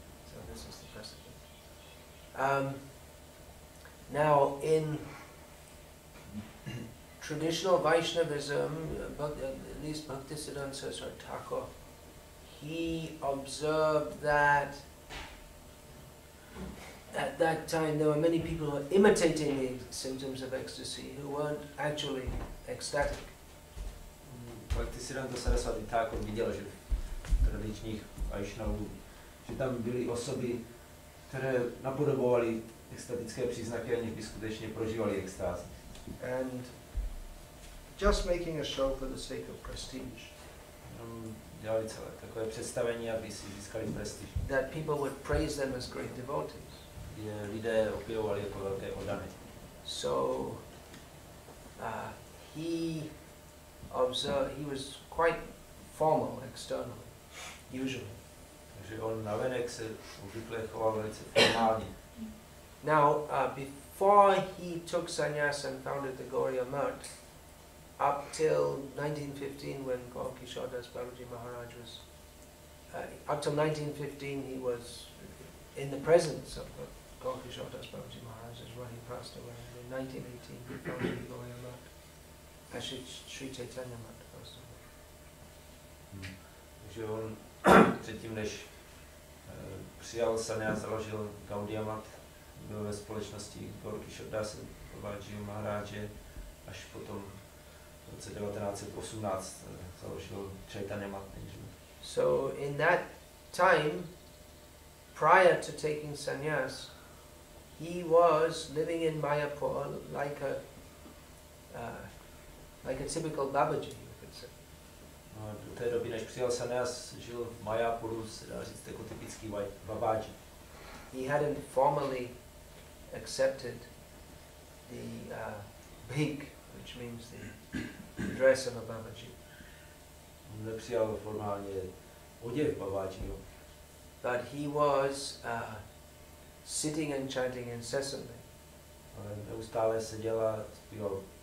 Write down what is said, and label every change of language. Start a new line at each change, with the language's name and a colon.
English: So this is the precedent. Now in traditional Vaishnavism, at least Bhaktisiddhanta Saraswati Thakur, he observed that at that time there were many people who were imitating the symptoms of ecstasy who weren't actually ecstatic.
Czech: Bhaktisiddhanta Saraswati Thakur viděl, že v tradičních Vaishnavů, že tam byly osoby, které napodobovaly extatické příznaky, aniž by skutečně prožívali extázi.
English: And just making a show for the sake of prestige.
Czech: Dělali celé takové představení, aby si získali prestiž.
English: That people would praise them as great devotees.
Czech: Je lidé opěvovali jako velké oddané.
English: So he was quite formal externally, usually.
Czech: Takže on navenek se obvykle choval velice formálně.
English: Now, before he took sannyas and founded the Gauriya Math, up till 1915, when Gaurkishore Das Babaji Maharaj was, up till 1915 he was in the presence of Gaurkishore Das Babaji Maharaj as well. He passed away. In 1918 he founded the Gauriya Math. Actually, Sri Chaitanya Math passed away.
Czech: Takže on předtím, než přijal sannyas, založil Gaudiya Math, byl ve společnosti Gaurkishore Das Babaji Maharáže, až potom v roce 1918 založil Chaitanya Math.
English: So in that time, prior to taking sannyas, he was living in Mayapur like a typical Babaji, you could say.
Czech: Do té doby, než přijal sannyas, žil v Mayapuru, se dá říct jako typický Babaji.
English: He hadn't formally accepted the bhik, which means the dress of a Babaji.
Czech: Nepřijal formálně oděv Babajiho.
English: But he was sitting and chanting incessantly.
Czech: Ale neustále seděl a zpíval.